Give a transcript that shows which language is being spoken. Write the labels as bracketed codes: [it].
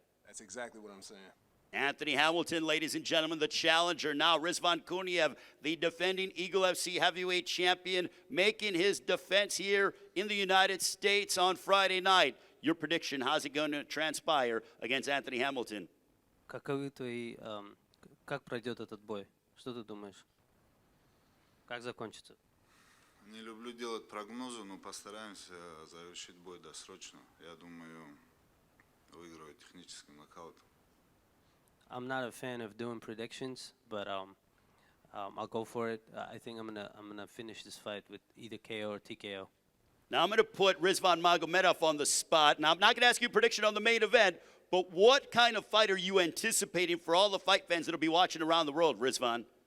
[en] That's exactly what I'm saying. Anthony Hamilton, ladies and gentlemen, the challenger now, Rizvan Kuniev, the defending Eagle FC heavyweight champion, making his defense here in the United States on Friday night. Your prediction, how's it going to transpire against Anthony Hamilton? [ru] Каковы твои, как пройдет этот бой? Что ты думаешь? Как закончится? Не люблю делать прогнозы, но постараемся завершить бой досрочно. Я думаю, выиграю техническим нокаутом. [en] I'm not a fan of doing predictions, but I'll go for it. I think I'm gonna finish this fight with either KO or TKO. Now I'm going to put Rizvan Magomedov on the spot. Now I'm not going to ask you a prediction on the main event, but what kind of fight are you anticipating for all the fight fans that'll be watching around the world, Rizvan?